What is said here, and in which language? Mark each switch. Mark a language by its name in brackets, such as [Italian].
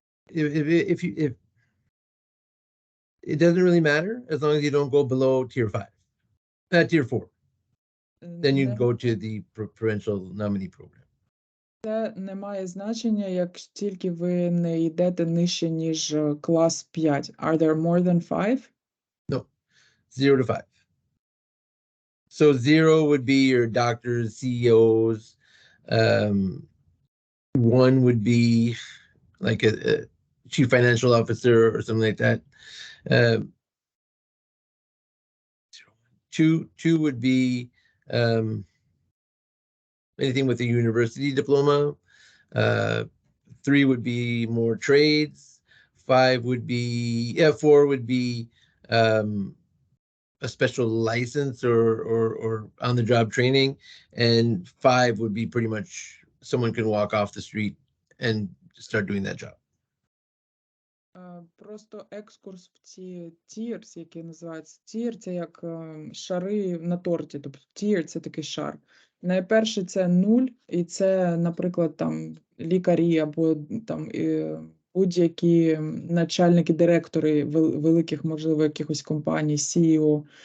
[English] If it doesn't really matter as long as you don't go below tier 5, tier 4, then you go to the provincial nominee program. [Ukrainian] Це не має значення, як тільки ви не йдете нижче, ніж клас 5. [English] Are there more than 5? No, 0 to 5. So 0 would be your doctors, CEOs. 1 would be like a chief financial officer or something like that. 2 would be anything with a university diploma. 3 would be more trades. 4 would be a special license or on-the-job training, and 5 would be pretty much someone can walk off the street and start doing that job. [Ukrainian] Просто екскурс в ці tiers, які називаються tier, це як шари на торті, тобто tier – це такий шар. Найперше це 0, і це, наприклад, там лікарі або там будь-які начальники, директори великих, можливо, якихось компаній, CEO.